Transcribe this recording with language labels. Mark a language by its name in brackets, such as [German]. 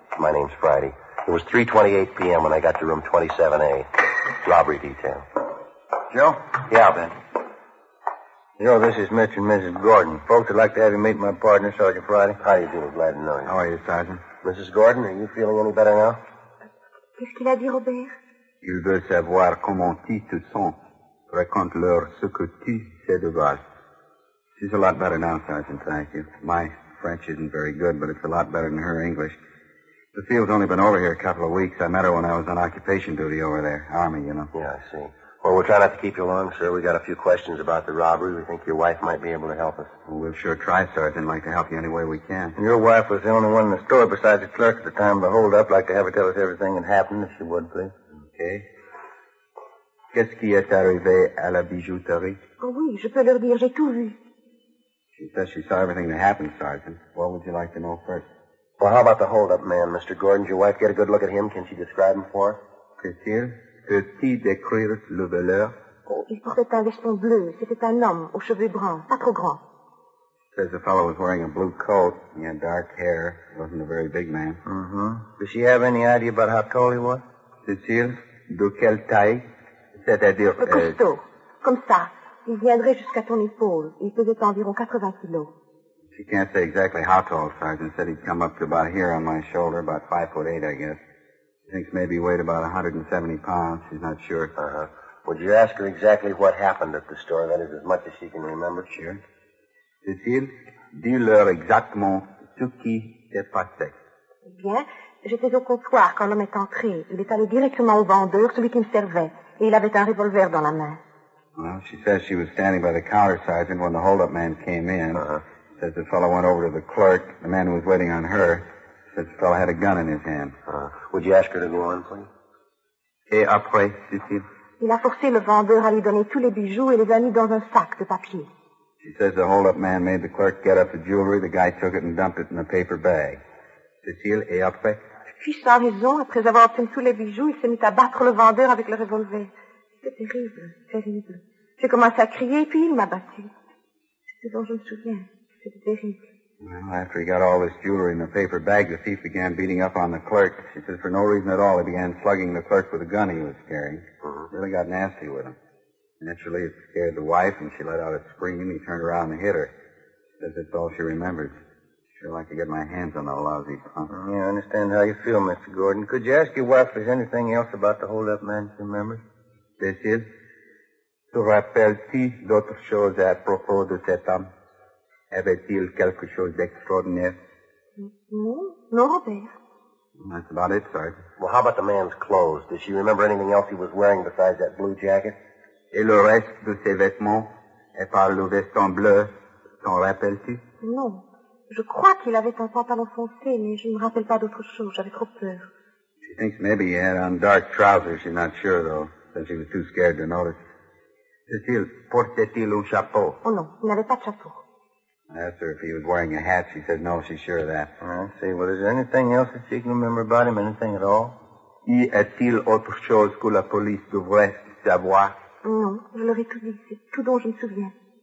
[English] My name's Friday. It was 3:28 p.m. when I got to room 27A. Robbery detail. Joe? Yeah, Ben. Joe, this is Mitch and Mrs. Gordon. Folks would like to have you meet my partner, Sergeant Friday. How do you do? Glad to know you. How are you, Sergeant? Mrs. Gordon, are you feeling any better now? [French] Qu'est-ce qu'il a dit, Robert? Il veut savoir comment tu te sens. Raconte-leur ce que tu sais de base. [English] She's a lot better now, Sergeant, thank you. My French isn't very good, but it's a lot better than her English. The field's only been over here a couple of weeks. I met her when I was on occupation duty over there. Army, you know. Yeah, I see. Well, we'll try not to keep you long, sir. We got a few questions about the robbery. We think your wife might be able to help us. Well, we'll sure try, Sergeant. Like to help you any way we can. Your wife was the only one in the store besides the clerk at the time of the hold-up. Like to have her tell us everything that happened, if she would, please. Okay. [French] Qu'est-ce qui est arrivé à la bijouterie? Oh oui, je peux leur dire, j'ai tout vu. [English] She says she saw everything that happened, Sergeant. What would you like to know first? Well, how about the hold-up man, Mr. Gordon? Did your wife get a good look at him? Can she describe him for us? [French] Peut-il décrire le voleur? Oh, il portait un veston bleu. C'était un homme aux cheveux bruns, pas trop grands. [English] Says the fellow was wearing a blue coat. He had dark hair. Wasn't a very big man. Mm-hmm. Does she have any idea about how tall he was? [French] Cécile, de quelle taille? C'est-à-dire... Costaud. Comme ça. Il viendrait jusqu'à ton épaule. Il pesait environ 80 kilos. [English] She can't say exactly how tall, Sergeant. Said he'd come up to about here on my shoulder, about 5'8", I guess. She thinks maybe he weighed about 170 pounds. She's not sure. Uh-huh. Would you ask her exactly what happened at the store? That is as much as she can remember. Sure. [French] Cécile, dis-leur exactement ce qui s'est passé. Bien, j'étais au comptoir quand l'homme est entré. Il est allé directement au vendeur, celui qui me servait, et il avait un revolver dans la main. [English] Well, she says she was standing by the counter, Sergeant, when the hold-up man came in. Uh-huh. Says the fellow went over to the clerk. The man who was waiting on her. Says the fellow had a gun in his hand. Would you ask her to go on, please? [French] Et après, Cécile? Il a forcé le vendeur à lui donner tous les bijoux et les a mis dans un sac de papier. [English] She says the hold-up man made the clerk get up the jewelry. The guy took it and dumped it in a paper bag. [French] Cécile, et après? Puis, sans raison, après avoir obtenu tous les bijoux, il s'est mis à battre le vendeur avec le revolver. C'était terrible, terrible. J'ai commencé à crier, puis il m'a battu. C'est ce dont je me souviens. C'était terrible. [English] Well, after he got all this jewelry in the paper bag, the thief began beating up on the clerk. She says for no reason at all, he began slugging the clerk with a gun he was carrying. Really got nasty with him. Naturally, it scared the wife, and she let out a scream. He turned around and hit her. Says that's all she remembers. Sure like to get my hands on that lousy punk. Yeah, I understand how you feel, Mr. Gordon. Could you ask your wife if there's anything else about the hold-up man she remembers? [French] Cécile, te rappelles-tu d'autres choses à propos de cet homme? Avait-il quelque chose d'extraordinaire? [English] No, Robert. That's about it, Sergeant. Well, how about the man's clothes? Does she remember anything else he was wearing besides that blue jacket? [French] Et le reste de ses vêtements, et par le veston bleu, t'en rappelles-tu? Non. Je crois qu'il avait un pantalon foncé, mais je ne me rappelle pas d'autre chose. J'avais trop peur. [English] She thinks maybe he had on dark trousers. She's not sure, though, since she was too scared to notice. [French] Cécile, portait-il un chapeau? Oh non, il n'avait pas de chapeau. [English] I asked her if he was wearing a hat. She said no, she's sure of that. I see. Well, is there anything else that she can remember about him? Anything at all? [French] Y a-t-il autre chose que la police devrait savoir? Non, je leur ai tout dit. C'est tout dont je me souviens.